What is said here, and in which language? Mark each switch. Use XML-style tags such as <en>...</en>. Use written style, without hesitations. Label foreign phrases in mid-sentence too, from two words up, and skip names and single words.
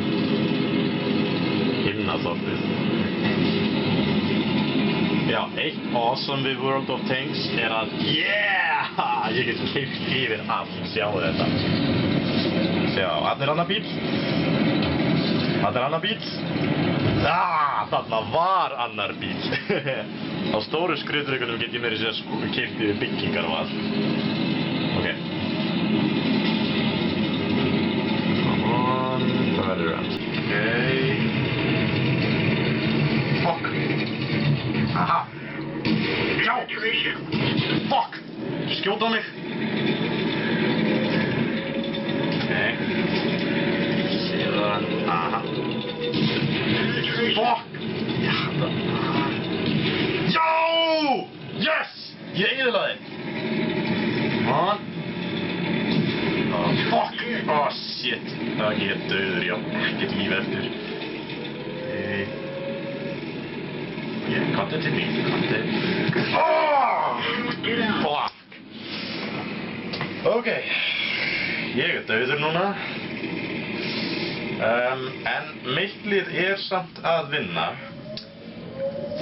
<is>Himnaþorpið. Já, eitt awesome við World of Tanks að yeah! Ég get keypt yfir allt, sjáu þetta. Sjá, annar bíl. Annar bíl. Þarna var annar bíl. Á stóru skriðdrekunum get ég meira sér keypt yfir byggingar og allt.</is> <en>Ok. Come on.</en> <is>Það verður hann.</is> <en>Ok. Fuck.</en> <is>Aha. Já. Fuck. Skjóta á mig. Ok. Síðan. Aha. Fuck. Já, það. Yes! Ég eyðilagði.</is> <en>Come on. Oh, fuck! Oh, shit.</en> <is>Það ég döður, já. Ekkert líf eftir. Ég kanti til mín.</is> <en>Oh! Fuck!</en> <is>Ok. Ég döður núna. En mitt lið samt að vinna.</is>